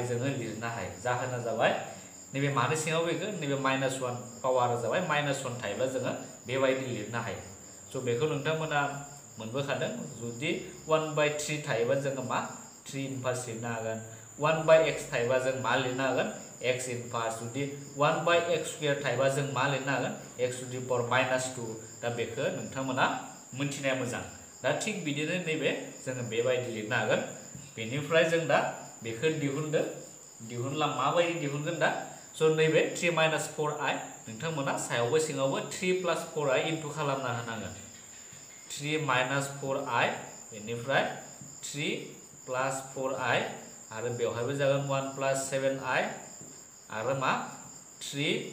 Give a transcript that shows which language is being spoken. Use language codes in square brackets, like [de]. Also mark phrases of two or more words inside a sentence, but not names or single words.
[brx] जोङो लिरनो हायो जाहोना जाबाय नैबे मानि सिङाव फैगोन नैबे -1 पावारा जाबाय -1 थायोब्ला जोङो बेबायदि लिरनो हायो स' बेखौ नोंथांमोना मोनबोखादों जुदि 1/3 थायोबा जोङो मा 3 इनभार्स लिरनो हागोन 1/x थायोबा जों मा लिरनो हागोन x इनभार्स जुदि 1/x² थायोबा जों मा लिरनो हागोन [en] x to the power -2 [brx] दा बेखौ नोंथांमोना मोनथिनाया मोजां दा थिग बिदिनो नैबे जोङो बेबायदि लिरनो हागोन बेनिफ्राय जों दा बेखौ दिहुनला माबायदि दिहुनगोन दा स' नैबे 3 - 4i नोंथांमोना सायावबो सिङावबो 3 + 4i इनटु खालामना होनांगोन 3 - 4i बेनिफ्राय 3 + 4i आरो बेवहायबो जागोन 1 + 7i आरो मा 3